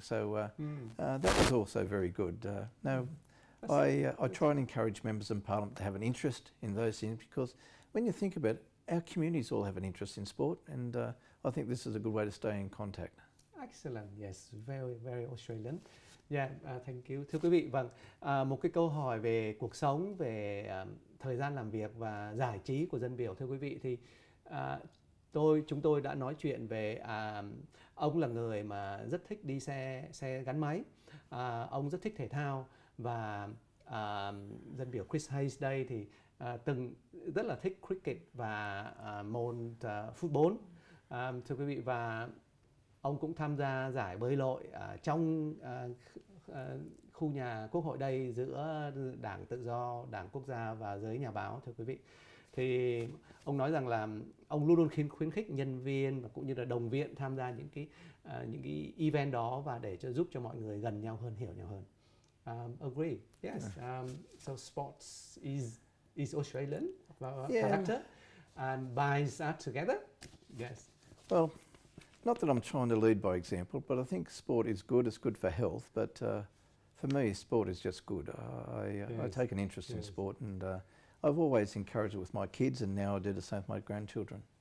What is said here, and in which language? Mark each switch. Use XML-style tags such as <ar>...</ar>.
<en>So that was also very good. I try and encourage members of Parliament to have an interest in those things, because when you think about it, our communities all have an interest in sport, and I think this is a good way to stay in contact. Excellent, yes, very, very Australian. Yeah, thank you.</en> <vi>Thưa quý vị, vâng, một cái câu hỏi về cuộc sống, về thời gian làm việc và giải trí của dân biểu, thưa quý vị, thì chúng tôi đã nói chuyện về ông là người mà rất thích đi xe gắn máy, ông rất thích thể thao, và dân biểu Chris Hayes đây thì từng rất là thích cricket và môn football. Thưa quý vị, và ông cũng tham gia giải bơi lội trong khu nhà Quốc hội đây giữa Đảng Tự do, Đảng Quốc gia và giới nhà báo. Thưa quý vị, thì ông nói rằng là ông luôn luôn khuyến khích nhân viên và cũng như là đồng viện tham gia những cái event đó, và để giúp cho mọi người gần nhau hơn, hiểu nhau hơn.</vi> <en>Agree. Yes. So sports is Australian character and binds us together. Yes. Well, not that I'm trying to lead by example, but I think sport is good. It's good for health. But for me, sport is just good. I take an interest in sport, and I've always encouraged it with my kids, and now I do the same with my grandchildren.</en>